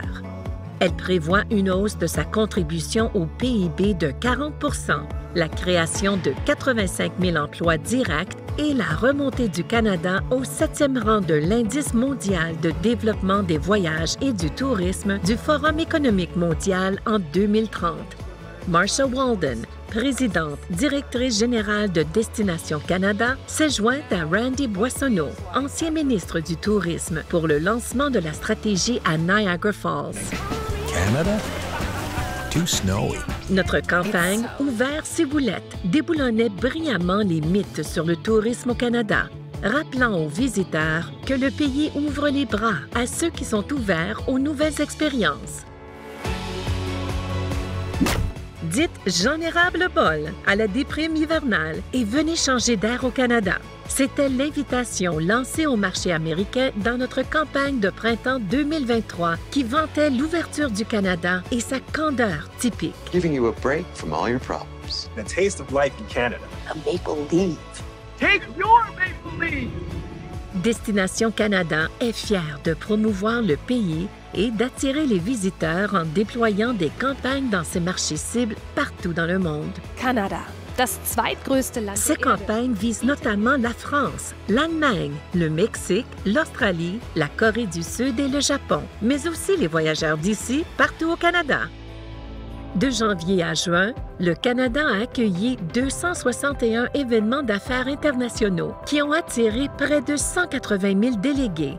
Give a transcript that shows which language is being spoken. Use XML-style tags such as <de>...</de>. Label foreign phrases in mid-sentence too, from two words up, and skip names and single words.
<fr>Elle prévoit une hausse de sa contribution au PIB de 40 %, la création de 85 000 emplois directs et la remontée du Canada au 7e rang de l'Indice mondial de développement des voyages et du tourisme du Forum économique mondial en 2030. Marsha Walden, présidente directrice générale de Destination Canada, s'est jointe à Randy Boissonneau, ancien ministre du Tourisme, pour le lancement de la stratégie à Niagara Falls.</fr> <en>Canada? Too snowy.</en> <fr>Notre campagne « Ouvert ciboulette » déboulonnait brillamment les mythes sur le tourisme au Canada, rappelant aux visiteurs que le pays ouvre les bras à ceux qui sont ouverts aux nouvelles expériences. Dites « J'en ai ras le bol » à la déprime hivernale et venez changer d'air au Canada. C'était l'invitation lancée au marché américain dans notre campagne de printemps 2023 qui vantait l'ouverture du Canada et sa candeur typique.</fr> <en>Giving you a break from all your problems. The taste of life in Canada. A maple leaf. Take your maple leaf!</en> <fr>Destination Canada est fière de promouvoir le pays et d'attirer les visiteurs en déployant des campagnes dans ses marchés cibles partout dans le monde.</fr> <de>Kanada, das zweitgrößte Land</de> <fr>Ces</fr> <de>der Erde.</de> <fr>campagnes visent notamment la France, l'Allemagne, le Mexique, l'Australie, la Corée du Sud et le Japon, mais aussi les voyageurs d'ici, partout au Canada. De janvier à juin, le Canada a accueilli 261 événements d'affaires internationaux qui ont attiré près de 180 000 délégués.</fr>